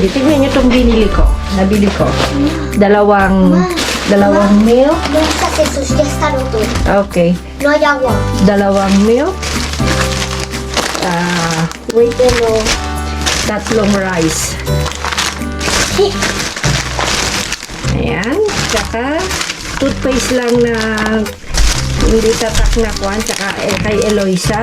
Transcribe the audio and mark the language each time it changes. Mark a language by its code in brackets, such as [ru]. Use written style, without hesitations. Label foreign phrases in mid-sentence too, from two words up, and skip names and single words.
[tl] Tingnan nyo itong nabili ko. Dalawang milk. [es] No está Jesús, ya está roto. [tl] Okay. [es] No hay agua. [en] 2 milk. Wait, 3 rice. [tl] Ayan. Tsaka, toothpaste lang na hindi tatak na kwan. Tsaka kay Eloisa.